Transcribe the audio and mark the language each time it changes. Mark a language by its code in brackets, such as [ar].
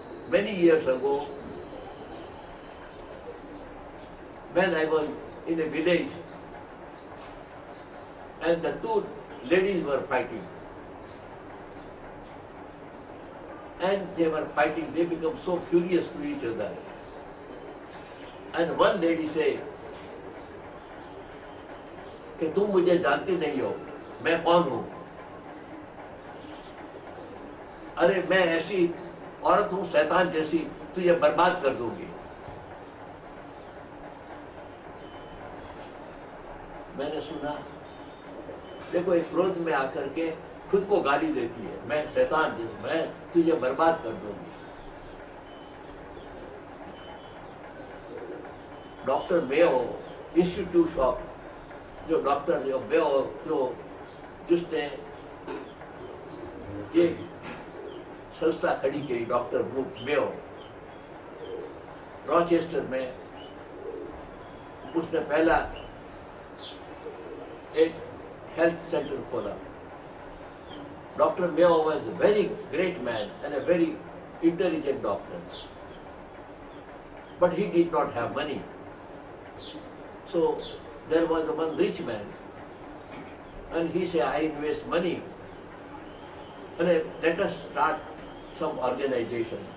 [en] Many years ago, when I was in a village and the two ladies were fighting, and they were fighting, they become so furious to each other. And one lady said, [hi] कि तुम मुझे जानती नहीं हो, मैं कौन हूँ? अरे मैं ऐसी औरत हूँ शैतान जैसी, तुझे बर्बाद कर दूंगी. मैंने सुना, देखो एक क्रोध में आकर के खुद को गाली देती है, मैं शैतान हूँ, मैं तुझे बर्बाद कर दूंगी. डॉक्टर मेयो इंस्टीट्यूट ऑफ, जो डॉक्टर जो मेयो जो जिसने ये संस्था खड़ी की, डॉक्टर मेयो, रॉचेस्टर में उसने पहला एक हेल्थ सेंटर खोला. [en] Dr. Mayo was a very great man and a very intelligent doctor. But he did not have money. So there was one rich man, and he said, I invest money, and let us start some organization.